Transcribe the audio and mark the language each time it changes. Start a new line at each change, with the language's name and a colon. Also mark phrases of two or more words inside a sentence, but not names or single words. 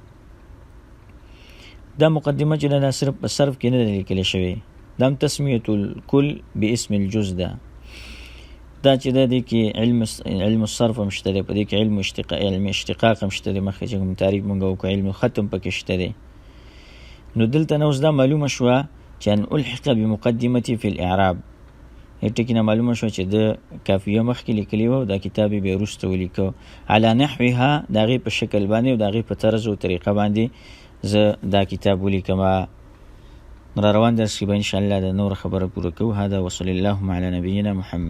Pashto: دا مقدمه چې دا صرف په صرف کې نه لیکل شوی دا
Arabic: تسمیه الکل باسم الجزء
Pashto: ده دا چې دا دی کې
Arabic: علم الصرف
Pashto: هم شته دی په دې کې
Arabic: علم اشتقاق
Pashto: هم شته دی مخکې چې کوم تعریف مونږ وکړو علم ختم پکې شته دی نو دلته نو اوس دا معلومه شوه چې
Arabic: ان الحق بمقدمتي في الاعراب
Pashto: ټکی نه معلومه شوه چې د کافیه مخکې لیکلي وو دا کتاب به وروسته ولیکو
Arabic: على نحوها
Pashto: د هغې په شکل باندې او د هغې په طرز او طریقه باندې زه دا کتاب ولیکم را روان درس کې به انشاءالله د نور خبره پوره کوو
Arabic: هذا وصلی الله علی نبینا محمد